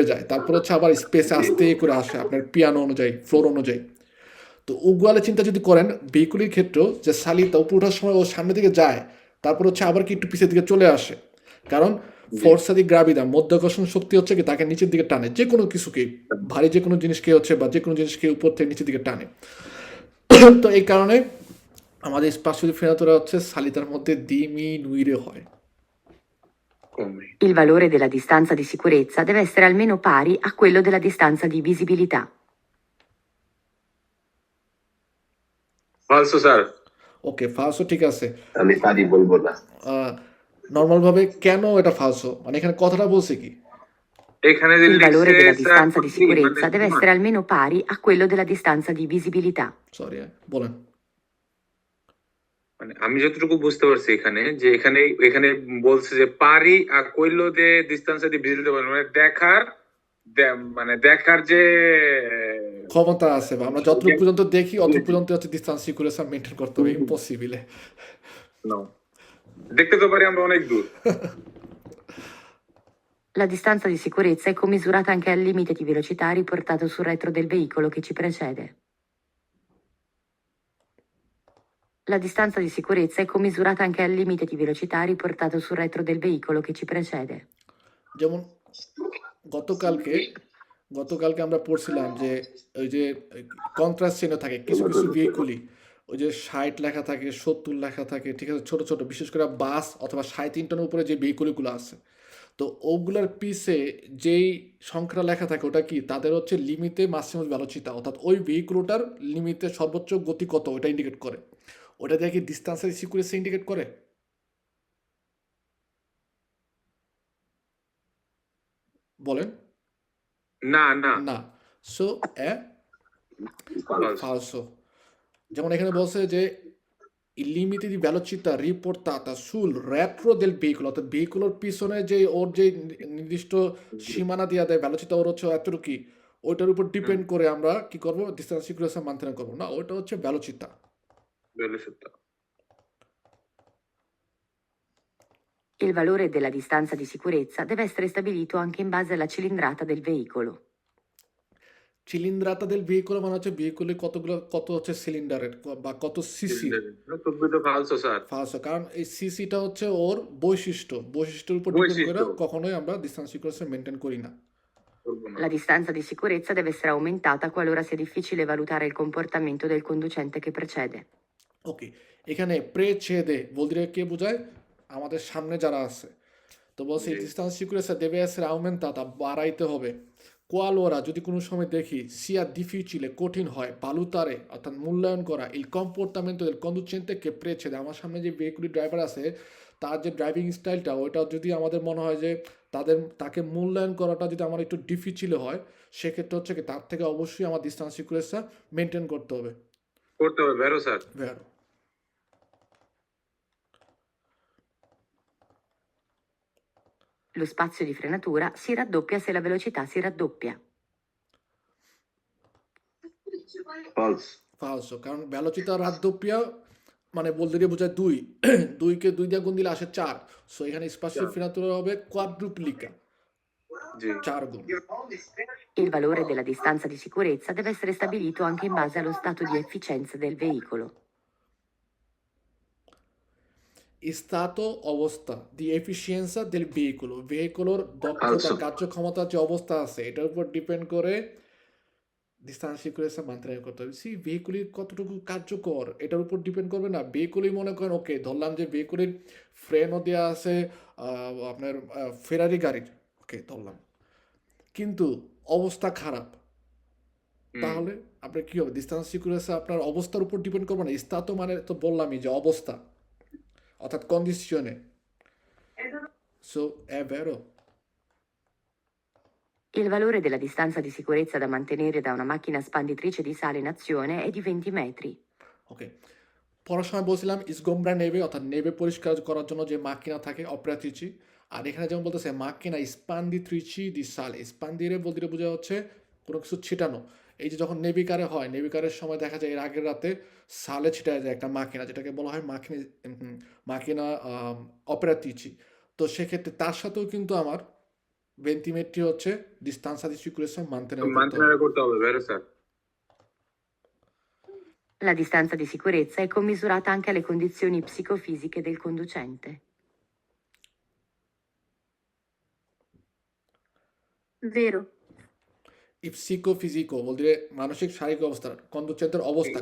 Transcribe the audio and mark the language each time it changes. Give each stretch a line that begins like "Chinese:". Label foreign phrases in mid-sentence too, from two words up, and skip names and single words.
Bangla: যায় তারপর হচ্ছে আবার স্পেসে আস্তে করে আসে আপনার পিয়ানো অনুযায়ী ফ্লোর অনুযায়ী তো উগুয়ালে চিন্তা যদি করেন ভেহিকুলের ক্ষেত্রেও যে সালিতা উপরে ওঠার সময় ও সামনের দিকে যায় তারপর হচ্ছে আবার কি একটু পিছের দিকে চলে আসে কারণ
Italian: forza di gravità
Bangla: মধ্যাকর্ষণ শক্তি হচ্ছে কি তাকে নিচের দিকে টানে যে কোনো কিছুকে ভারী যে কোনো জিনিসকে হচ্ছে বা যে কোনো জিনিসকে উপর থেকে নিচের দিকে টানে তো এই কারণে আমাদের
Italian: spazio di frenatura
Bangla: হচ্ছে সালিতার মধ্যে diminuire হয়
Italian: Il valore della distanza di sicurezza deve essere almeno pari a quello della distanza di visibilità.
Bangla: falso স্যার ওকে ফালসো ঠিক আছে আমি পারি বলবো না। নর্মাল ভাবে কেন এটা ফালসো মানে এখানে কথাটা বলছে কি এখানে যে
Italian: Il valore
Bangla: লিখছে
Italian: della
Bangla: স্যার
Italian: distanza di sicurezza deve essere almeno pari a quello della distanza di visibilità.
Bangla: সরি বলেন মানে আমি যতটুকু বুঝতে পারছি এখানে যে এখানে বলছে যে পারি আর কইলো যে ডিস্টেন্স দিয়ে ভিজিতে পারবে মানে দেখার যে ক্ষমতা আছে বা আমরা যতটুকু পর্যন্ত দেখি অতটুকু পর্যন্ত হচ্ছে
English: distance security maintain
Bangla: করতে হবে ইম্পসিবল No. দেখতে তো পারি আমরা অনেক দূর
Italian: La distanza di sicurezza è commisurata anche al limite di velocità riportato sul retro del veicolo che ci precede. La distanza di sicurezza è commisurata anche al limite di velocità riportato sul retro del veicolo che ci precede.
Bangla: যেমন গতকালকে আমরা পড়ছিলাম যে ওই যে কন্ট্রাস্ট চিহ্ন থাকে কিছু কিছু ভেহিকুলই ওই যে 60 লেখা থাকে 70 লেখা থাকে ঠিক আছে ছোট ছোট বিশেষ করে বাস অথবা 3.5 টনের উপরে যে ভেহিকুলগুলো আছে তো ওগুলোর পিছে যেই সংখ্যা লেখা থাকে ওটা কি তাদের হচ্ছে লিমিটে মাসিমাম ভেলোসিটি অর্থাৎ ওই ভেহিকুলটার লিমিটে সর্বোচ্চ গতি কত ওটা ইন্ডিকেট করে ওটা দিয়ে কি ডিস্টেন্সের সিকিউরিটি ইন্ডিকেট করে বলেন না না না সো falso যেমন এখানে বলছে যে
Italian: il limite di velocità riportata sul retro del veicolo
Bangla: অর্থাৎ ভেহিকুলের পিছনে যে ওর যে নির্দিষ্ট সীমানা দেওয়া দেয় ভেলোসিটি ওর হচ্ছে এতটুকু কি ওইটার উপর ডিপেন্ড করে আমরা কি করব
English: distance security maintain
Bangla: করব না ওটা হচ্ছে ভেলোসিটি
Italian: Il valore della distanza di sicurezza deve essere stabilito anche in base alla cilindrata del veicolo. cilindrata del veicolo
Bangla: মানে হচ্ছে ভেহিকুলে কত হচ্ছে সিলিন্ডারের বা কত সিসি ফালসো স্যার ফালসো কারণ এই সিসিটা হচ্ছে ওর বৈশিষ্ট্যের উপর ডিপেন্ড করে কখনোই আমরা
English: distance security maintain
Bangla: করি না
Italian: La distanza di sicurezza deve essere aumentata qualora sia difficile valutare il comportamento del conducente che precede.
Bangla: ওকে এখানে প্রেছেদে বলতে কে বোঝায় আমাদের সামনে যারা আছে তো বলছে
English: distance security
Italian: deve essere aumentata
Bangla: বাড়াইতে হবে কোয়ালোরা যদি কোনো সময় দেখি
Italian: sia difficile
Bangla: কঠিন হয় valutare অর্থাৎ মূল্যায়ন করা
Italian: il comportamento del conducente che precede
Bangla: আমার সামনে যে ভেহিকুলি ড্রাইভার আছে তার যে ড্রাইভিং স্টাইলটা ওইটা যদি আমাদের মনে হয় যে তাকে মূল্যায়ন করাটা যদি আমার একটু ডিফিচিল হয় সেক্ষেত্রে হচ্ছে কি তার থেকে অবশ্যই আমার
English: distance security maintain
Bangla: করতে হবে ভেরো স্যার ভেরো
Italian: Lo spazio di frenatura si raddoppia se la velocità si raddoppia.
English: False.
Bangla: ফালসো, কারণ
Italian: velocità raddoppia
Bangla: মানে বলতে দিয়ে বোঝায় দুই দুইকে দুই দিয়ে গুণ দিলে আসে 4, সো এখানে
Italian: spaziale frenatura
Bangla: হবে কোয়াড্রুপ্লিকা, জি 4 গুণ।
Italian: Il valore della distanza di sicurezza deve essere stabilito anche in base allo stato di efficienza del veicolo. stato অবস্থা di efficienza del veicolo,
Bangla: ভেহিকলের দক্ষতা
English: Also.
Bangla: কার্যক্ষমতার যে অবস্থা আছে এটার উপর ডিপেন্ড করে ডিস্টেন্স সিকিউরেন্সা মানতেন করতে হবে। সি ভেহিকলি কতটুকু কার্যকর এটার উপর ডিপেন্ড করবে না। ভেহিকলই মনে করেন ওকে ধরলাম যে ভেহিকলের ফ্রেনও দেওয়া আছে আপনার ফেরারি গাড়ির, ওকে ধরলাম, কিন্তু অবস্থা খারাপ, তাহলে আপনার কি হবে? ডিস্টেন্স সিকিউরেন্সা আপনার অবস্থার উপর ডিপেন্ড করবে না। স্তাতো মানে তো বললামই যে অবস্থা, অর্থাৎ কন্ডিশনে।
Italian: সো è vero. Il valore della distanza di sicurezza da mantenere da una macchina spanditrice di sale in azione è di 20 metri.
Bangla: ওকে, পড়ার সময় বলছিলাম ইসগোমব্রা নেবে, অর্থাৎ নেবে পরিষ্কার করার জন্য যে মাকিনা থাকে অপ্রাতিচি। আর এখানে যেমন বলতেছে
Italian: macchina spanditrice di sale,
Bangla: স্পান্দিরে বলতে বোঝা হচ্ছে কোনো কিছু ছিটানো। এই যে যখন নেভিকারে হয়, নেভিকারের সময় দেখা যায় এর আগের রাতে সালে ছিটায় যায় একটা মাকিনা, যেটাকে বলা হয়
Italian: macchina operatrice.
Bangla: তো সেক্ষেত্রে তার সাথেও কিন্তু আমার ভেন্টিমেট্রি হচ্ছে
Italian: distanza di sicurezza mantenere
Bangla: করতে হবে। মানতেনারে করতে হবে, ভেরো স্যার।
Italian: La distanza di sicurezza è commisurata anche alle condizioni psicofisiche del conducente. Vero. Il psicofisico vuol dire
Bangla: মানসিক শারীরিক অবস্থা, কন্ডুচেন্টের অবস্থা,